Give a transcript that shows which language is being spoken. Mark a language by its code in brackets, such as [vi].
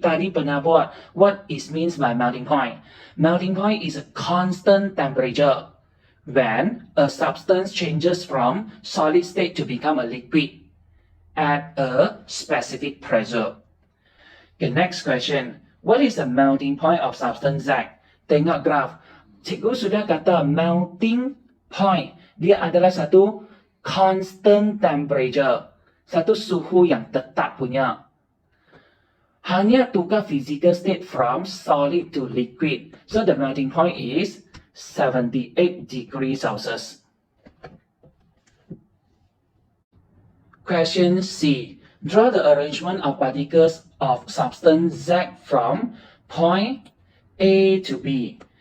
[ms] Tadi pernah buat, [en] what is means by melting point? Melting point is a constant temperature when a substance changes from solid state to become a liquid at a specific pressure. Okay, next question. What is the melting point of substance Z? [ms] Tengok graf. Cikgu sudah kata melting point. Dia adalah satu constant temperature. Satu suhu yang tetap punya. Hanya tukar [en] physical state from solid to liquid. So the melting point is 78 degrees Celsius. Question C. Draw the arrangement of particles of substance Z from point A to B.